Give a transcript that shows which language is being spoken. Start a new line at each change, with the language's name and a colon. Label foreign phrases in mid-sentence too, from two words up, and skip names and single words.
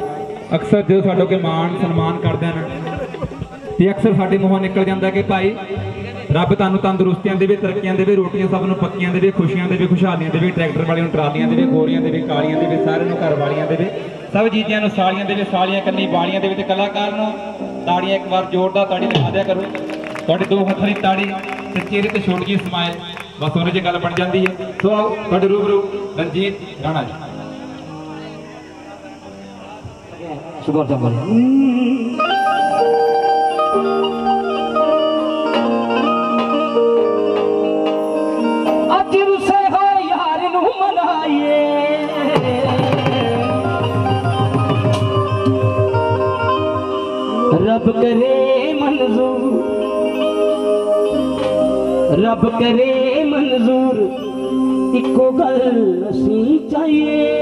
Punjabi: ਅਕਸਰ ਜਦੋਂ ਸਾਡੇ ਕੋਲ ਮਾਣ ਸਨਮਾਨ ਕਰਦੇ ਹਨ ਤੇ ਅਕਸਰ ਸਾਡੇ ਮੂੰਹੋਂ ਨਿਕਲ ਜਾਂਦਾ ਕਿ ਭਾਈ ਰੱਬ ਤੁਹਾਨੂੰ ਤੰਦਰੁਸਤੀਆਂ ਦੇਵੇ, ਤਰੱਕੀਆਂ ਦੇਵੇ, ਰੋਟੀਆਂ ਸਭ ਨੂੰ ਪੱਕੀਆਂ ਦੇਵੇ, ਖੁਸ਼ੀਆਂ ਦੇਵੇ, ਖੁਸ਼ਹਾਲੀਆਂ ਦੇਵੇ, ਟਰੈਕਟਰ ਵਾਲਿਆਂ ਨੂੰ ਟਰਾਲੀਆਂ ਦੇਵੇ, ਗੋਰੀਆਂ ਦੇਵੇ, ਕਾਲੀਆਂ ਦੇਵੇ, ਸਾਰਿਆਂ ਨੂੰ ਘਰ ਵਾਲੀਆਂ ਦੇਵੇ, ਸਭ ਜੀਜਿਆਂ ਨੂੰ ਸਾਲੀਆਂ ਦੇਵੇ, ਸਾਲੀਆਂ ਕੰਨੀ ਵਾਲੀਆਂ ਦੇਵੇ। ਤੇ ਕਲਾਕਾਰ ਨੂੰ ਤਾੜੀਆਂ ਇੱਕ ਵਾਰ ਜ਼ੋਰਦਾਰ ਤਾੜੀ ਲਾ ਦਿਆ ਕਰੋ। ਤੁਹਾਡੇ ਦੋ ਹੱਥਾਂ ਦੀ ਤਾੜੀ ਤੇ ਚਿਹਰੇ ਤੇ ਛੋਟੀ ਜਿਹੀ ਸਮਾਈਲ, ਬਸ ਉਹਨੇ 'ਚ ਗੱਲ ਬਣ ਜਾਂਦੀ ਹੈ। ਸੋ ਆਓ ਤੁਹਾਡੇ ਰੂਬਰੂ ਰਣਜੀਤ ਰਾਣਾ ਜੀ। शुभ जमल ਅੱਜ ਰੁੱਸੇ ਹੋ ਯਾਰ ਨੂੰ ਮਨਾਈਏ, ਰੱਬ ਕਰੇ ਮਨਜ਼ੂਰ, ਰੱਬ ਕਰੇ ਮਨਜ਼ੂਰ, ਇੱਕੋ ਗੱਲ ਅਸੀਂ ਚਾਹੀਏ।